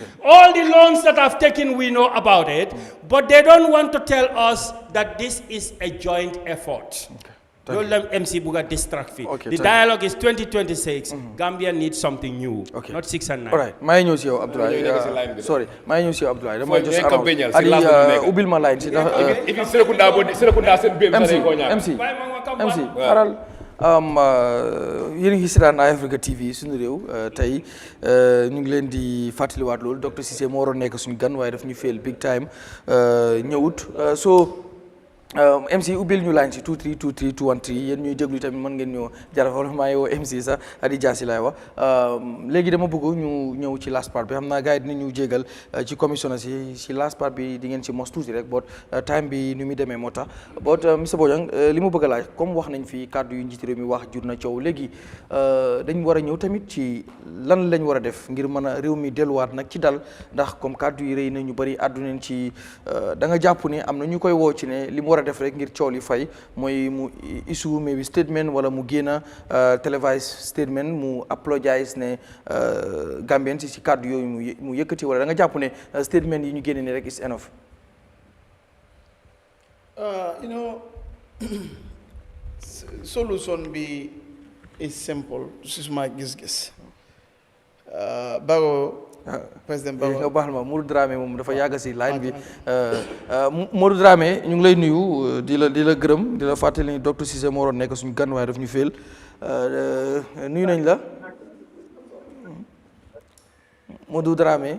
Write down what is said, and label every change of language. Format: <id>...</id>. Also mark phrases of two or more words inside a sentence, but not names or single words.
<en>All the loans that I've taken, we know about it. But they don't want to tell us that this is a joint effort. Don't let MC Buga distract me. Okay, the dialogue is 2026. Gambia needs something new, not 6 and 9. All right. My news here, Abdoulaye. Sorry. My news here, Abdoulaye. Just around. Ubil my line. MC.</en> <wo>Yéen ngi seetaan Eyeafrica TV suñu réew tey ñu ngi leen di fàttaliwaat loolu docteur Cissé moo waroon nekk suñu gan waaye daf ñu</wo> <en>fail big time</en> <wo>ñëwut so MC ubbil ñu line si 2323 213 yéen ñuy déglu tamit mën ngeen ñoo jarafal maa ngi woo MC sax Adi Diassi laay wax léegi dama bëgg ñu ñëw ci</wo> <en>last part</en> <wo>bi xam naa gars yi dinañu jégal ci commissioner si</wo> <en>last part</en> <wo>bi di ngeen ci mos tuuti rek boot time bi ni muy demee moo tax boot monsieur Bojang li mu bëgg a laaj comme wax nañ fi kàddu yu njiit réew mi wax jur na coow léegi dañ war a ñëw tamit ci lan lañ war a def ngir mën a réew mi delluwaat nag ci dal ndax comme kàddu yi rëy na ñu bëri àdduneen ci da nga jàpp ne am na ñu koy woo ci ne li mu war a def rek ngir coow li fay mooy mu</wo> <en>issue maybe statement</en> <wo>wala mu génn</wo> <en>televised statement</en> <wo>mu apologize ne Gambien si kàddu yooyu mu yëkkati wala da nga jàpp ne statement yi ñu génne ni rek</wo> <en>is enough. You know, solution bi is simple. This is my gis-gis. Barrow président Barrow</en> <wo>nga baal ma Modou Dramé moom dafa yàgg si line bi Modou Dramé ñu ngi lay nuyu di la gërëm di la fàttali ni docteur Cissé moo waroon nekk suñu gan waaye daf ñu féel nuyu nañ la Modou Dramé.</wo>